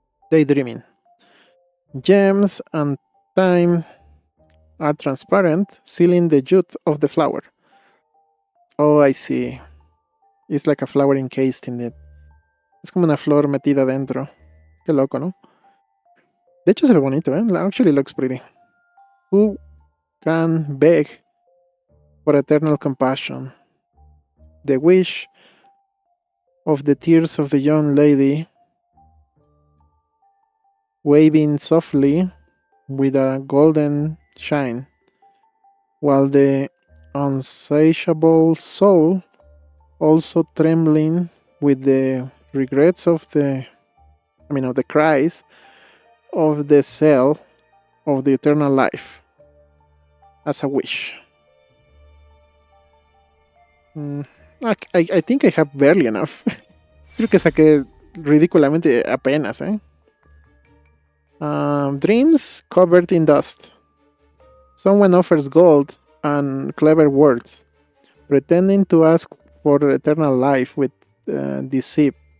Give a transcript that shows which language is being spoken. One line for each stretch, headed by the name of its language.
English: Daydreaming. Gems and time are transparent, sealing the youth of the flower. Oh, I see. It's like a flower encased in it.
Spanish: Es como una flor metida dentro. Qué loco, ¿no? De hecho, se ve bonito, ¿eh?
English: Actually looks pretty. Who can beg for eternal compassion? The wish of the tears of the young lady, waving softly with a golden shine, while the unsatiable soul, also trembling with the regrets of the cries of the cell of the eternal life, as a wish. I think I have barely enough.
Spanish: Creo que saqué ridículamente apenas, ¿eh?
English: Dreams covered in dust. Someone offers gold and clever words, pretending to ask for eternal life with deceit.